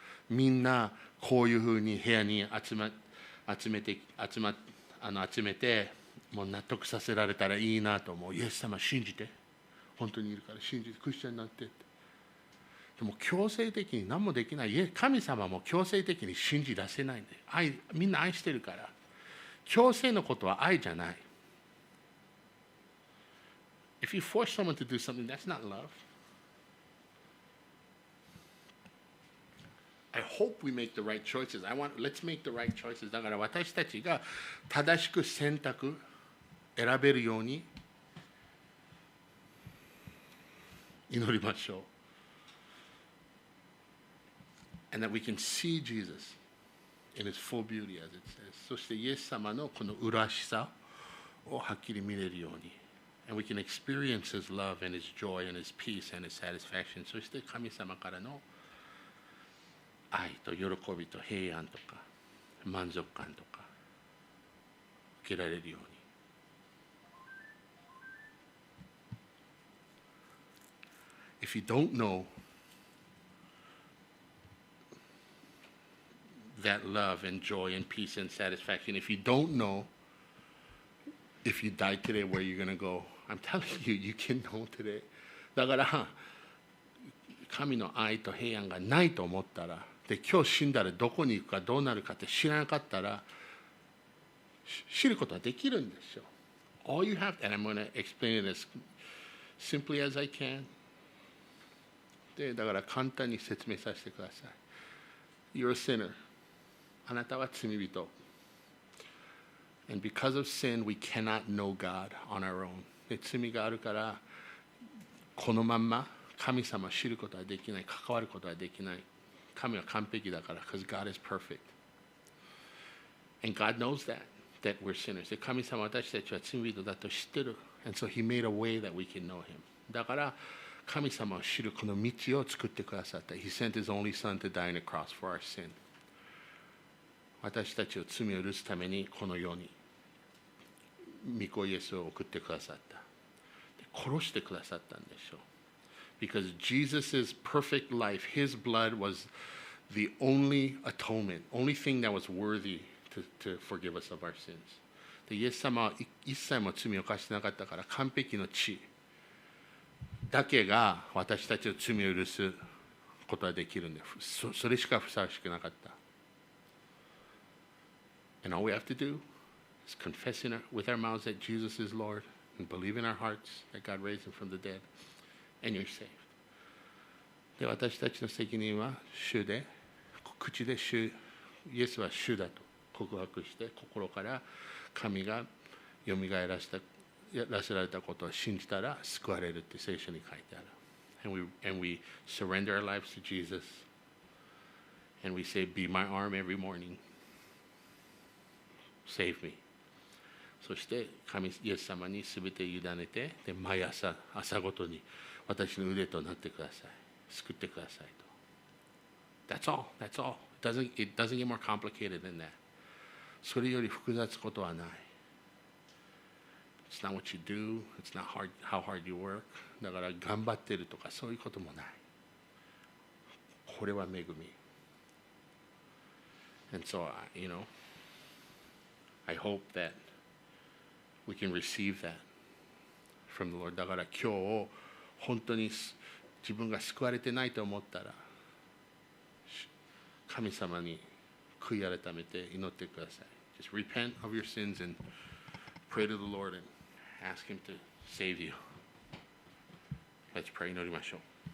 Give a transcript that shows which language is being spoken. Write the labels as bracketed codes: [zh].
[ja] みんなこういうふうに部屋に集めてもう納得させられたらいいなと思う。イエス様信じて。本当にいるから信じてクリスチャンになって。でも強制的に何もできない。神様も強制的に信じ出せないんで。みんな愛してるから。強制のことは愛じゃない。 [en] If you force someone to do something, that's not love. I hope we make the right choices. Let's make the right choices. [ja] だから私たちが正しく選べるように祈りましょう。 [en] And that we can see Jesus in his full beauty, as it says. [ja] そしてイエス様のこの麗しさをはっきり見れるように。 [en] And we can experience his love and his joy and his peace and his satisfaction. [ja] そして神様からの愛と喜びと平安とか満足感とか受けられるように。 [en] If you don't know that love and joy and peace and satisfaction, if you don't know if you die today where you're going to go, I'm telling you, you can know today. [ja] だから神の愛と平安がないと思ったら、で今日死んだらどこに行くかどうなるかって知らなかったら知ることはできるんですよ。 [en] All you have, and I'm going to explain it as simply as I can. [ja] で、だから簡単に説明させてください。 [en] You're a sinner. [ja] あなたは罪人。 [en] And because of sin, we cannot know God on our own. [ja] で、罪があるから、このまんま神様を知ることはできない、関わることはできない。神は完璧だから、 [en] because God is perfect. And God knows that we're sinners. [ja] で、神様は私たちは罪人だと知ってる。 [en] And so He made a way that we can know Him. [ja] だから、神様を知るこの道を作ってくださった。 [en] He sent His only Son to die on the cross for our sin. [ja] 私たちを罪を許すためにこの世に御子イエスを送ってくださった。殺してくださったんでしょう。 [en] Because Jesus' perfect life, His blood was the only atonement, only thing that was worthy to forgive us of our sins. [ja] でイエス様は一切も罪を犯してなかったから完璧の血だけが私たちの罪を許すことができるんで、それしかふさわしくなかった。 [en] And all we have to do is confess with our mouths that Jesus is Lord and believe in our hearts that God raised Him from the dead, and you're saved. [ja] で、私たちの責任は主で、口でイエスは主だと告白して、心から神がよみがえらせられたことを信じたら救われるって聖書に書いてある。 [en] And we surrender our lives to Jesus, and we say, "Be my arm every morning. Save me." [ja] そしてイエス様に全て委ねて、で毎朝ごとに私の腕となってください。救ってくださいと。 [en] That's all. That's all. It doesn't get more complicated than that. [ja] それより複雑ことはない。 [en] It's not what you do. It's not how hard you work. [ja] だから頑張ってるとかそういうこともない。これは恵み。 [en] And so, I hope that we can receive that from the Lord. [ja] だから今日本当に自分が救われてないと思ったら神様に悔い改めて祈ってください。 [en] Just repent of your sins and pray to the Lord and ask Him to save you. Let's pray. [ja] 祈りましょう。